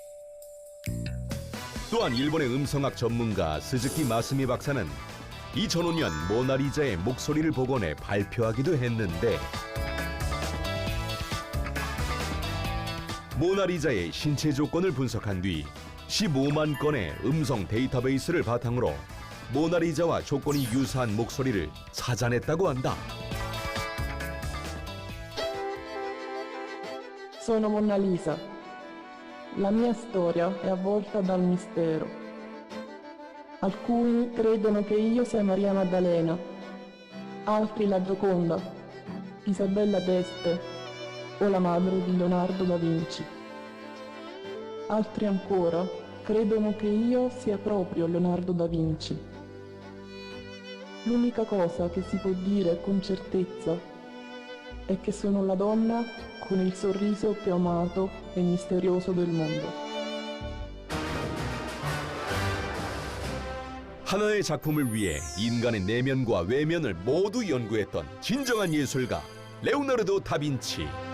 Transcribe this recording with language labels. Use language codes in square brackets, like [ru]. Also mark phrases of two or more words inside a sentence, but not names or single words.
[ko] 또한 일본의 음성학 전문가 스즈키 마스미 박사는 2005년 모나리자의 목소리를 복원해 발표하기도 했는데, 모나리자의 신체 조건을 분석한 뒤 15만 건의 음성 데이터베이스를 바탕으로 모나리자와 조건이 유사한 목소리를 찾아냈다고 한다. [it] Sono Monna Lisa. La mia storia è avvolta dal mistero. Alcuni credono che io sia Maria Maddalena, altri la Gioconda, Isabella d'Este o la madre di Leonardo da Vinci. Altri ancora credono che io sia proprio Leonardo da Vinci. L'unica cosa che si può dire con certezza è che sono la donna con il sorriso più amato e misterioso del mondo. [ko] 하나의 작품을 위해 인간의 내면과 외면을 모두 연구했던 진정한 예술가 레오나르도 다빈치.